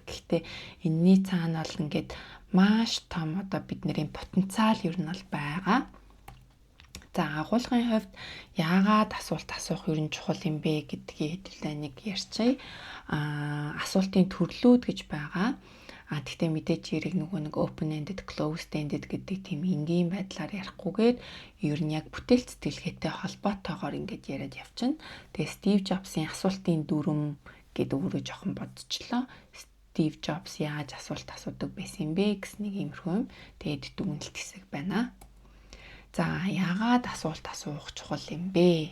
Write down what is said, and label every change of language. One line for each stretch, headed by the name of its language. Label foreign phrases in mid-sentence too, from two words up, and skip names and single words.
Mongolian: Гэхдээ энэний цаана бол ингээд маш том одоо бидний потенциал ер нь бол байгаа. За агуулгын хувьд яагаад асуулт асуух ер нь чухал юм бэ гэдгийг хэдүүлээ нэг ярьчая. Асуултын төрлүүд гэж байгаа. Тэгтээ мэдээж яриг нөгөө нэг
English: open ended, closed ended
Mongolian: гэдэг тийм энгийн байдлаар ярихгүйгээр ер нь яг бүтээл сэтгэлгээтэй холбоотойгоор ингэж яриад явчихна. Тэгээ Стив Джобсын асуултын дүрм гэдэг өөрөө жоохон бодчихлоо. Стив Джобс яаж асуулт асуудаг байсан юм бэ гэсэн нэг иймэрхүү юм. Тэгээд дүгнэлт хэсэг байна. За яагаад асуулт асуух чухал юм бэ?